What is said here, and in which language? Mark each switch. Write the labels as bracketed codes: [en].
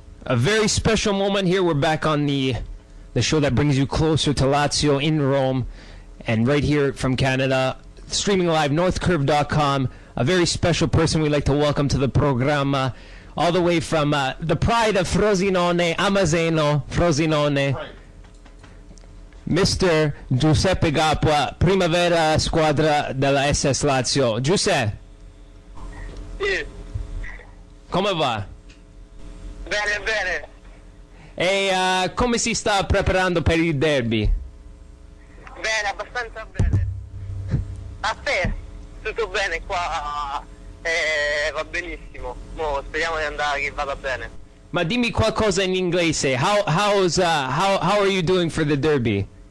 [en] A very special moment here. We're back on the show that brings you closer to Lazio in Rome, and right here from Canada, streaming live, northcurve.com. A very special person we'd like to welcome to the programma, all the way from the pride of Frosinone, Amaseno, Frosinone, Mr. Giuseppe Capua, Primavera squadra della SS Lazio. Giuseppe, [it] Sì, come va? bene, bene. E come si sta preparando per il derby? Bene, abbastanza bene. A te? Tutto bene qua? Va benissimo. Mo speriamo di andare che vada bene. Ma dimmi qualcosa in inglese. [en] How are you doing for the derby?